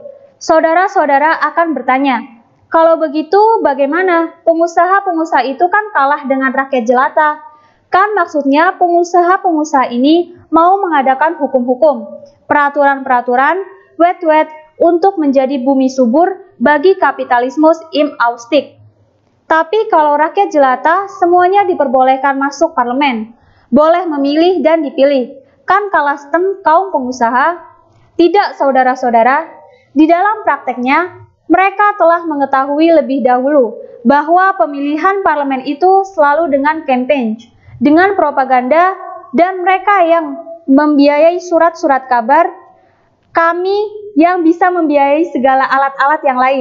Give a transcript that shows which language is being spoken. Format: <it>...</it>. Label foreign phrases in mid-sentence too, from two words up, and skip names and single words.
<id>Saudara-saudara akan bertanya, kalau begitu bagaimana? Pengusaha-pengusaha itu kan kalah dengan rakyat jelata. Kan maksudnya pengusaha-pengusaha ini mau mengadakan hukum-hukum, peraturan-peraturan, wet-wet untuk menjadi bumi subur bagi</id> <de>kapitalismus im Ausstieg.</de> <id>Tapi kalau rakyat jelata semuanya diperbolehkan masuk parlemen, boleh memilih dan dipilih. Kan kalah stem kaum pengusaha? Tidak, saudara-saudara. Di dalam prakteknya, mereka telah mengetahui lebih dahulu bahwa pemilihan parlemen itu selalu dengan campaign, dengan propaganda, dan mereka yang membiayai surat-surat kabar, kami yang bisa membiayai segala alat-alat yang lain.</id>